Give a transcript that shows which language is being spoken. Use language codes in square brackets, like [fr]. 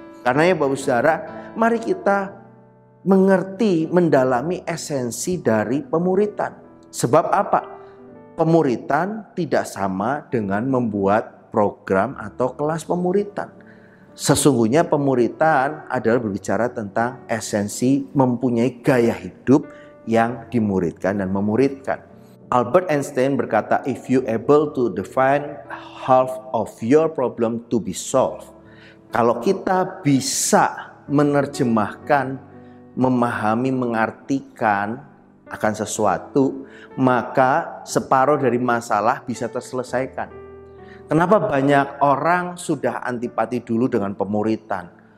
[id] Karena ya Bapak Saudara, mari kita mengerti, mendalami esensi dari pemuritan. Sebab apa? Pemuritan tidak sama dengan membuat program atau kelas pemuritan. Sesungguhnya pemuritan adalah berbicara tentang esensi mempunyai gaya hidup yang dimuridkan dan memuridkan. [en] Albert Einstein [id] berkata, [en] if you able to define half of your problem to be solved. [id] Kalau kita bisa menerjemahkan, memahami, mengartikan akan sesuatu, maka separuh dari masalah bisa terselesaikan. Kenapa banyak orang sudah antipati dulu dengan pemuritan?